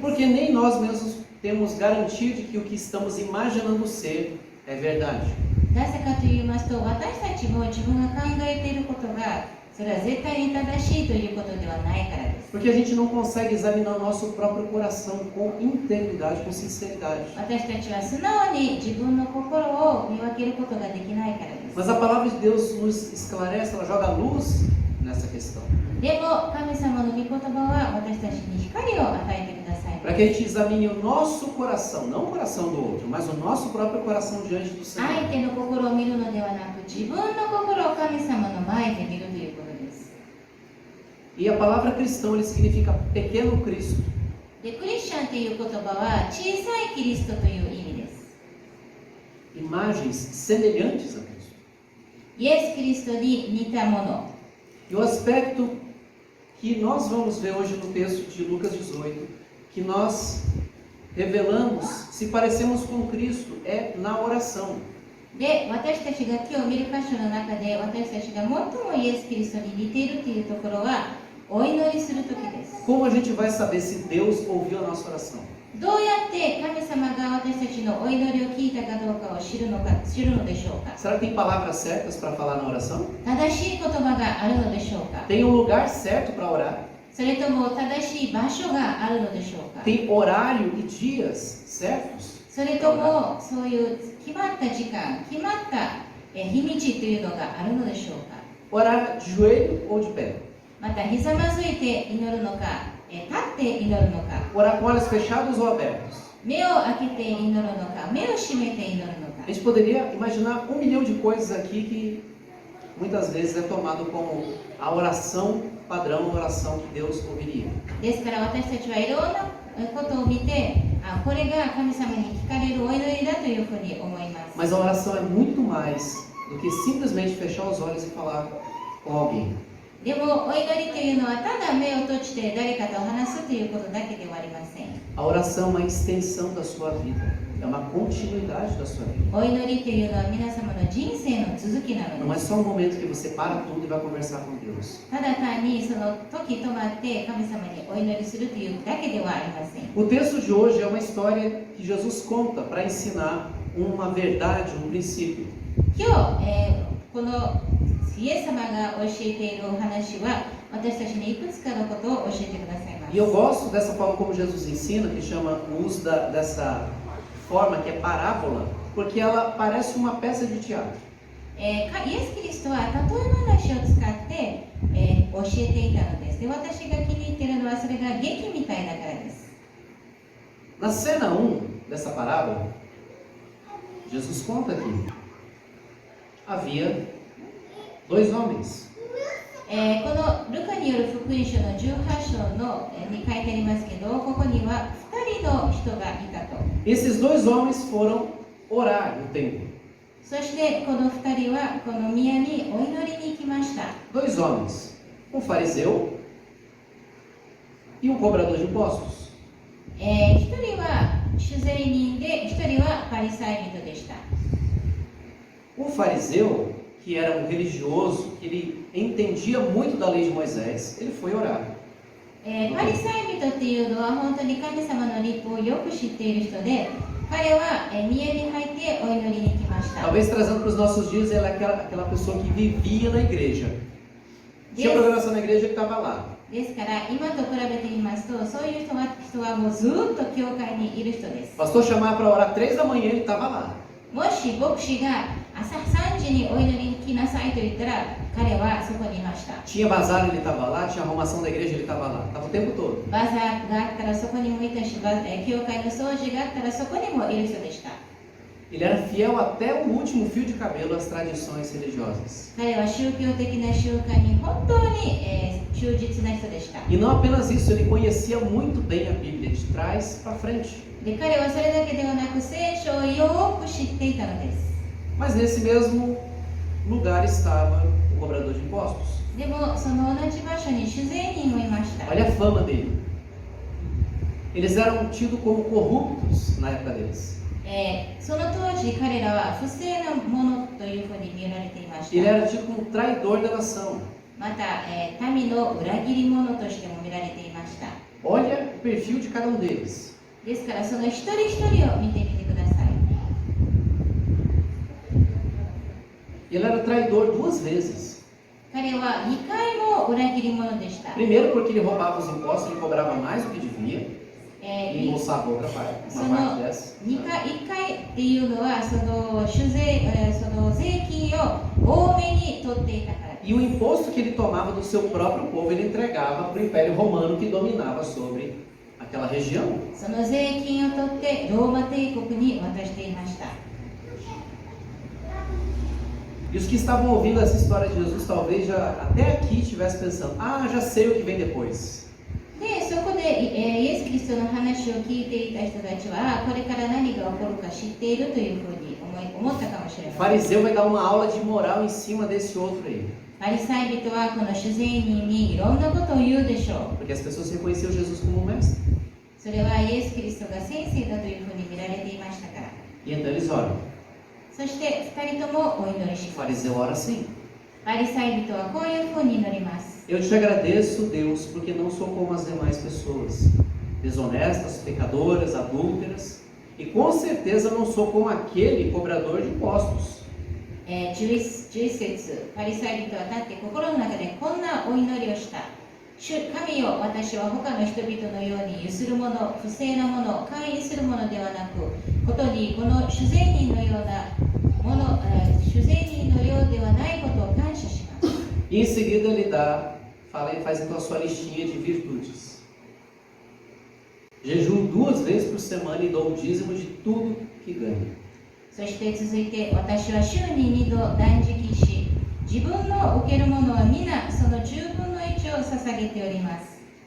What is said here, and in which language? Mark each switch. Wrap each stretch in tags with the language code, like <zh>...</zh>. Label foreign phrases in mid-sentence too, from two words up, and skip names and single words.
<pt>Porque nem nós mesmos temos garantia de que o que estamos imaginando ser é verdade.</pt> <ja>なぜかと言いますと、私たちも自分が考えていることがそれは絶対に正しいということではないからです。</ja> <pt>Porque a gente não consegue examinar o nosso próprio coração com integridade, com sinceridade.</pt> <ja>私たちは素直に自分の心を見分けることができないからです。</ja> <pt>Mas a palavra de Deus nos esclarece, ela joga luz nessa questão.</pt> <ja>でも神様の御言葉は私たちに光を与えてください。</ja> <pt>Para que a gente examine o nosso coração, não o coração do outro, mas o nosso próprio coração diante do Senhor.</pt> <ja>相手の心を見るのではなく、自分の心を神様の前で見るということです。</ja> <pt>E a palavra cristão ele significa pequeno Cristo.</pt> <ja>で、クリスチャンという言葉は小さいキリストという意味です。</ja> <pt>Imagens semelhantes a Cristo.</pt> <ja>イエス・キリストに似たもの。</ja> <pt>E o aspecto que nós vamos ver hoje no texto de Lucas 18, que nós revelamos se parecemos com Cristo, é na oração.</pt> <ja>で、私たちが今日見る箇所の中で私たちが最もイエス・キリストに似ているというところはお祈りする時です。</ja> <pt>Como a gente vai saber se Deus ouviu a nossa oração?</pt> <ja>どうやって神様が私たちのお祈りを聞いたかどうかを知るのでしょうか。</ja> <pt>Será que tem palavras certas para falar na oração?</pt> <ja>正しい言葉があるのでしょうか。</ja> <pt>Tem um lugar certo para orar?</pt> <ja>それとも正しい場所があるのでしょうか。</ja> <pt>Tem horário e dias certos?</pt> <ja>そそれともそういう決まった時間、決まった日にちというのがあるのでしょうか。</ja> <pt>Orar de joelho ou de pé?</pt> <ja>またひざまずいて祈るのか、立って祈るのか、</ja> <pt>Orar com olhos fechados ou abertos?</pt> <ja>目を開けて祈るのか、目を閉めて祈るのか。</ja> <pt>A gente poderia imaginar 1 milhão de coisas aqui que muitas vezes é tomado como a oração padrão, a oração que Deus ouviria.</pt> <ja>ですから私たちはいろんなことを見て、これが神様に聞かれるお祈りだというふうに思います。</ja> <pt>Mas a oração é muito mais do que simplesmente fechar os olhos e falar com alguém.</pt> <ja>でもお祈りというのはただ目を閉じて誰かと話すということだけではありません。</ja> <pt>A oração é uma extensão da sua vida, é uma continuidade da sua vida.</pt> <ja>お祈りというのは皆様の人生の続きなの</ja> <pt>Não</pt> <ja>で</ja> <pt>é</pt> <ja>す。</ja> <pt>só um momento que você para tudo e vai conversar com Deus.</pt> <ja>ただ単にその時止まって神様にお祈りするというだけではありません。</ja> <pt>O texto de hoje é uma história que Jesus conta para ensinar uma verdade, um princípio.</pt> <ja>今日、このイエス様が教えているお話は私たちにいくつかのことを教えてくださいます。</ja> <pt>E eu gosto dessa forma como Jesus ensina, que chama o uso dessa forma que é parábola, porque ela parece uma peça de teatro.</pt> <ja>イエス・キリストは例え話を使って、教えていたのです。で、私が気に入っているのはそれが劇みたいだからです。</ja> <pt>Na cena 1 dessa parábola, Jesus conta que havia 2 homens.</pt> <ja>このルカによる福音書の18章の、に書いてありますけど、ここには2人の人がいたと。</ja> <pt>Esses 2 homens foram orar no templo.</pt> <ja>そしてこの2人はこの宮にお祈りに行きました。</ja> <pt>2 homens, um fariseu e um cobrador de impostos.</pt> <ja>1 人は主税人で、1人はパリサイ人でした。</ja> <pt>O fariseu, que era um religioso, que ele entendia muito da lei de Moisés, ele foi orar.</pt> <ja>パリサイ人っていうのは本当に神様の律法をよく知っている人で、彼は宮に入ってお祈りに来ました。</ja> <pt>Talvez trazendo para os nossos dias, ele é aquela pessoa que vivia na igreja. Tinha programação na igreja, ele estava lá.</pt> <ja>ですから今と比べてみますと、そういう人はもうずっと教会にいる人です。</ja> <pt>O pastor chamava para orar 3 da manhã, ele estava lá.</pt> <ja>もし牧師が朝3時にお祈りに来なさいと言ったら、彼はそこにいました。</ja> <pt>Tinha bazar, ele estava lá. Tinha arrumação da igreja, ele estava lá. Estava o tempo todo.</pt> <ja>バザーがあったらそこにもいたし、教会の掃除があったらそこにもいる人でした。</ja> <pt>Ele era fiel até o último fio de cabelo às tradições religiosas.</pt> <ja>彼は宗教的な習慣に本当に、忠実な人でした。</ja> <pt>E não apenas isso, ele conhecia muito bem a Bíblia, de trás para frente.</pt> <ja>で、彼はそれだけではなく聖書をよく知っていたのです。</ja> <pt>Mas nesse mesmo lugar estava o cobrador de impostos.</pt> <ja>でもその同じ場所に主税人もいました。</ja> <pt>Olha a fama dele. Eles eram tidos como corruptos na época deles.</pt> <ja>その当時彼らは不正なものというふうに見られていまし</ja> <pt>Ele</pt> <ja>た。</ja> <pt>era tido como um traidor da nação.</pt> <ja>また、民の裏切り者としても見られていました。</ja> <pt>Olha o perfil de cada um deles.</pt> <ja>ですからその一人一人を見てみてください。</ja> <pt>Ele era traidor 2 vezes.</pt> <ja>彼は2回も裏切り者でした。</ja> <pt>Primeiro porque ele roubava os impostos, ele cobrava mais do que devia. E embolsava outra parte,</pt> <ja>そ</ja> <pt>uma</pt> <ja>の</ja> <pt>parte dessa.</pt> <ja>1 回っていうのはその税金を多めに取っていたからです。</ja> <pt>E o imposto que ele tomava do seu próprio povo, ele entregava para o Império Romano que dominava sobre aquela região.</pt> <ja>その税金を取ってローマ帝国に渡していました。</ja> <pt>E os que estavam ouvindo essa história de Jesus, talvez já até aqui estivessem pensando: ah, já sei o que vem depois.</pt> <ja>で、そこで、イエス・キリストの話を聞いていた人たちは、これから何が起こるか知っているというふうに思ったかもしれ</ja> <pt>O</pt> <ja>ません。</ja> <pt>fariseu vai dar uma aula de moral em cima desse outro aí.</pt> <ja>パリサイ人はこの主税人にいろんなことを言うでしょう。</ja> <pt>Porque as pessoas reconheciam Jesus como um mestre.</pt> <ja>それはイエス・キリストが先生だというふうに見られていましたから。</ja> <pt>E então eles oram.</pt> <ja>そして2人ともお祈りし</ja> <pt>O</pt> <ja>ます。</ja> <pt>fariseu ora assim:</pt> <ja>パリサイ人はこういうふうに祈ります。</ja> <pt>Eu te agradeço, Deus, porque não sou como as demais pessoas, desonestas, pecadoras, adúlteras, e com certeza não sou como aquele cobrador de impostos.</pt> <ja>11 節、パリサイ人は立って心の中でこんなお祈りをした。主神よ、私は他の人々のようにゆする者、不正な者、勧誘する者ではなく、 ことにこの主税人のようなもの、主税人のようではないことを感謝します。</ja> <pt>E em seguida ele faz então a sua listinha de virtudes. Jejuo 2 vezes por semana e dou o dízimo de tudo que ganho.</pt> <ja>そして続いて、私は週に2度断食し、自分の受けるものは皆その10分の1を捧げております。</ja>